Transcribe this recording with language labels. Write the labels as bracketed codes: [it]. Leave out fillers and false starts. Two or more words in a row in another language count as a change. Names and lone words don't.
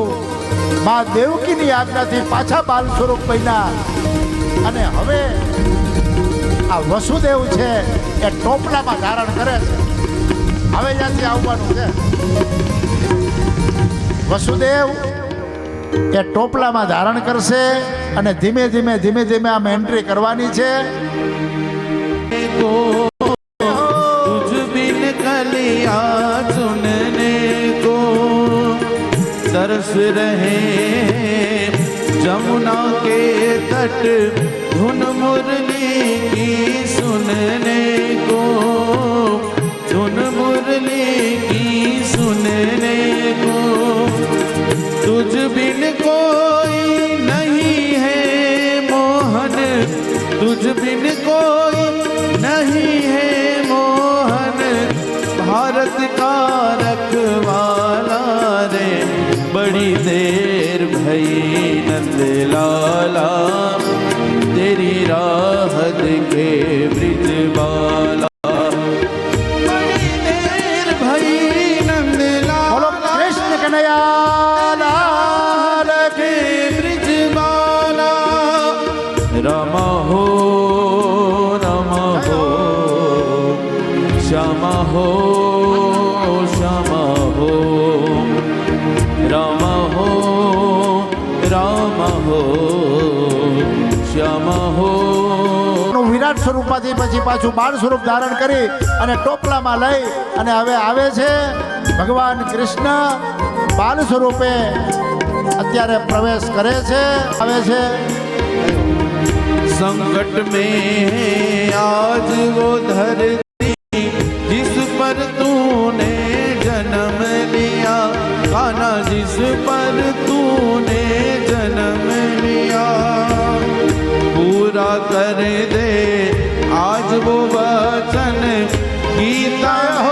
[gu] મા દેવકીની આજ્ઞાથી પાછા બાલ સ્વરૂપ બન્યા અને હવે આ વસુદેવ છે એ ટોપલામાં ધારણ કરે છે. હવે ત્યાંથી આવવાનું છે. વસુદેવ એ ટોપલામાં ધારણ કરશે અને ધીમે ધીમે આમ એન્ટ્રી કરવાની છે. [hi] तुझ बिन कलिया चुनने को तरस रहे जमुना के तट धुन मुरली की सुनने को धुन मुरली की सुनने को तुझ बिन कोई नहीं है मोहन तुझ बिन कोई नहीं है मोहन भारत का रखवाला रे बड़ी देर भई नंद लाला तेरी राह देखे ब्रिज वाला बड़ी देर भई नंद [gu] બોલો કૃષ્ણ કનૈયા લાલ [hi] के ब्रिज वाला रमा हो श्यामा हो श्यामा हो राम हो श्याम हो. [gu] વિરાટ સ્વરૂપમાંથી પછી પાછું બાળ સ્વરૂપ ધારણ કરી અને ટોપલામાં લઈ અને હવે આવે છે ભગવાન કૃષ્ણ બાલ સ્વરૂપે અત્યારે પ્રવેશ કરે છે આવે છે. [hi] संकट में आज वो धरती जिस पर तूने जन्म लिया कान्हा जिस पर तूने जन्म लिया पूरा कर दे आज वो वचन गीता हो